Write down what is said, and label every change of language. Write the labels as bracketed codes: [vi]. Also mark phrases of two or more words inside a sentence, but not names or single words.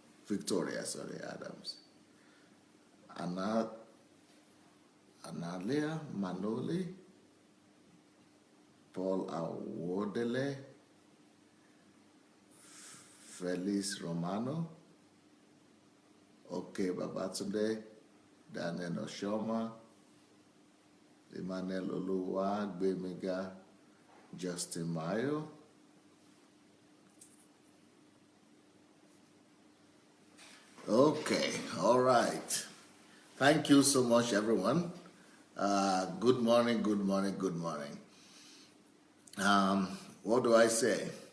[en] Analia Manoli, Paul Awodele, Felice Romano, Oke Babatunde, Daniel Oshoma, Emmanuel Oluwa, Gbemiga, Justin Mayo, okay, all right. Thank you so much, everyone. Good morning. What do I say?